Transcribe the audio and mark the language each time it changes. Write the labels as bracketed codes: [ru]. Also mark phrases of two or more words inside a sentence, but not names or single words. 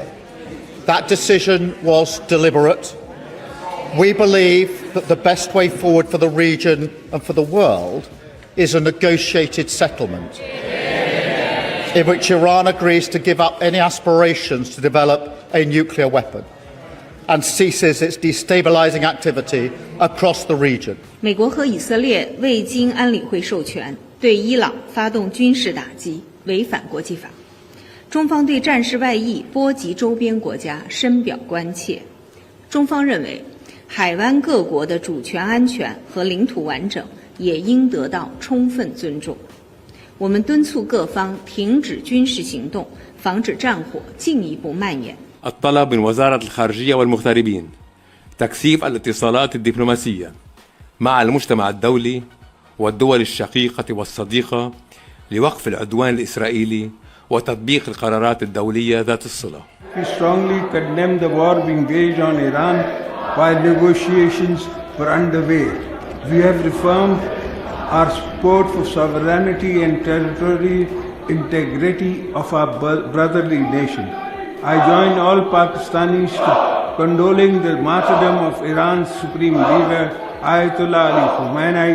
[en] That decision was deliberate. We believe that the best way forward for the region and for the world is a negotiated settlement in which Iran agrees to give up any aspirations to develop a nuclear weapon and ceases its destabilizing activity across the region. [zh] 美国和以色列未经安理会授权对伊朗发动军事打击，违反国际法。中方对战事外溢波及周边国家深表关切。中方认为，海湾各国的主权安全和领土完整也应得到充分尊重。我们敦促各方停止军事行动，防止战火进一步蔓延。 [ar] الطلب من وزارة الخارجية والمغتربين تكثيف الاتصالات الدبلوماسية مع المجتمع الدولي والدول الشقيقة والصديقة لوقف العدوان الإسرائيلي وتطبيق القرارات الدولية ذات الصلة. [en] We strongly condemn the war being waged on Iran while negotiations were underway. We have reaffirmed our support for sovereignty and territorial integrity of our brotherly nation. I join all Pakistanis to condoling the martyrdom of Iran's supreme leader Ayatollah Ali Khamenei.